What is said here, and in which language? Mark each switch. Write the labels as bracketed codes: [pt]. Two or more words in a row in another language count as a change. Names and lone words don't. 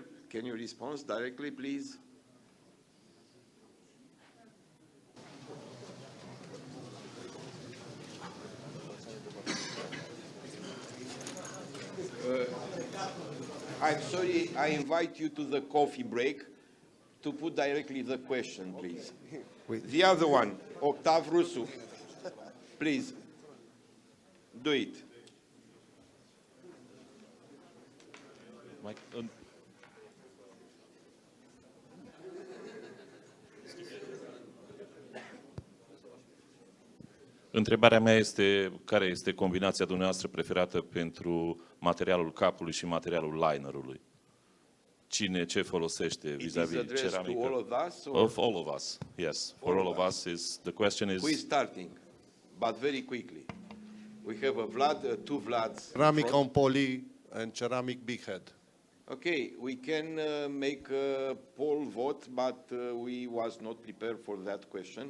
[en] Can you respond directly, please? I'm sorry, I invite you to the coffee break to put directly the question, please. The other one, Octav Rusu, please, do it. [ro] Întrebarea mea este, care este combinația dumneavoastră preferată pentru materialul capului și materialul linerului? Cine ce folosește vis-a-vis ceramică? [en] To all of us? Of all of us, yes. For all of us, the question is... Who is starting? But very quickly. We have a Vlad, 2 Vlads. Ceramic on poly and ceramic big head. Okay, we can make a poll vote, but we was not prepared for that question.